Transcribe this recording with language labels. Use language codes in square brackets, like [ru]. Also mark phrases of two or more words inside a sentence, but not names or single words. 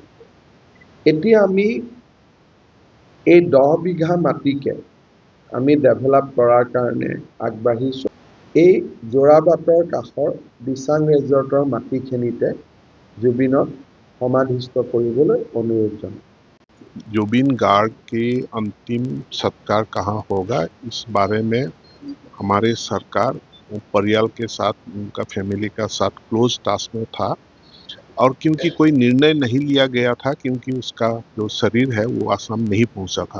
[as] এতিয়া আমি এই 10 বিঘা মাটিকে আমি ডেভেলপ কৰাৰ কাৰণে আগবাঢ়িছোঁ। এই যোৰাবাটৰ কাষৰ দিচাং ৰিজৰ্টৰ মাটিখিনিতে জুবিনক সমাধিস্থ কৰিবলৈ অনুৰোধ জনায়। [hi] जुबिन गार्ग के अंतिम संस्कार कहाँ होगा, इस बारे में हमारे सरकार परिवार के साथ, उनका फैमिली का साथ [en] close task [hi] में था। और क्योंकि कोई निर्णय नहीं लिया गया था, क्योंकि उसका जो शरीर है वो आसाम नहीं पहुंचा था।